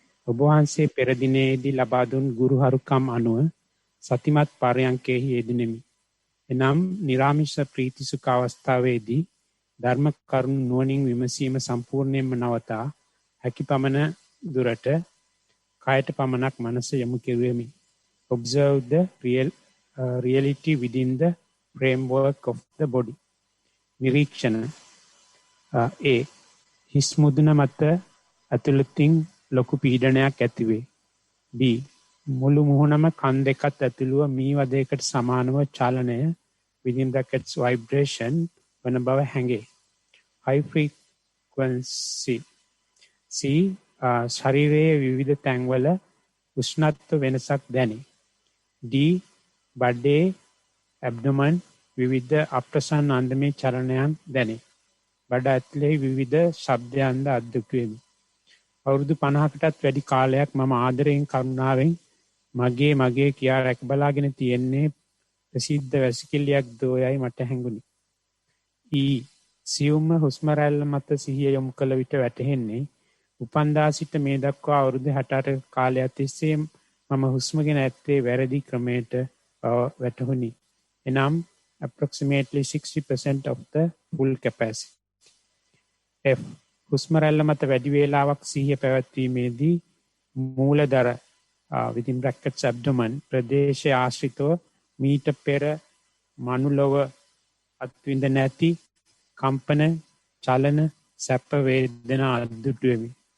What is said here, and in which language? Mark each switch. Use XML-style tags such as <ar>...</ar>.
<si>ඔබ වහන්සේ පෙර දිනේදී ලබා දුන් ගුරුහරුකම් අනුව සතිමත් පරයන්කෙහි යෙදුණෙමි. එනම් නිරාමිෂ ප්‍රීතිසුඛ අවස්ථාවේදී ධර්ම කරුණු නුවණින් විමසීම සම්පූර්ණයෙන්ම නවතා හැකිපමණ දුරට කායට පමණක් මනස යොමු කෙරුවෙමි.</si> <en>Observe the reality within the framework of the body.</en> <si>නිරීක්ෂණ A. හිස් මුදුන මත ඇතුළතින් ලොකු පීඩනයක් ඇතිවේ. B. මුළු මුහුණම කන් දෙකත් ඇතුළුව මී වදයකට සමානව චලනය</si> <en>within brackets vibration</en> <si>වන බව හැඟේ.</si> <en>High frequency.</en> <si>C. ශරීරයේ විවිධ තැන්වල උෂ්ණත්ව වෙනසක් දැනේ. D. බඩේ abdomen විවිධ අප්‍රසන්න අන්දමේ චලනයන් දැනේ. බඩ ඇතුලේ විවිධ ශබ්දයන්ද අද්දුටුවෙමි. අවුරුදු 50කටත් වැඩි කාලයක් මම ආදරයෙන් කරුණාවෙන් මගේ කියා රැක බලාගෙන තියෙන්නේ ප්‍රසිද්ධ වැසිකිළියක් දෝයයි මට හැඟුණි. සියුම්ම හුස්ම රැල්ල මත සිහිය යොමු කළ විට වැටහෙන්නේ උපන්දා සිට මේ දක්වා අවුරුදු 68 කාලයක් තිස්සේ මම හුස්ම ගෙන ඇත්තේ වැරදි ක්‍රමයට වැටහුණි.</si> <en>එනම් approximately 60% of the full capacity.</en> <si>F. හුස්ම රැල්ල මත වැඩි වේලාවක් සිහිය පැවැත්වීමේදී මූලදර</si> <en>within brackets abdomen</en> <si>ප්‍රදේශය ආශ්‍රිතව මීට පෙර මනුලොව අත්විඳ නැති කම්පන චලන සැප වේදනා අද්දුටුවෙමි.</si>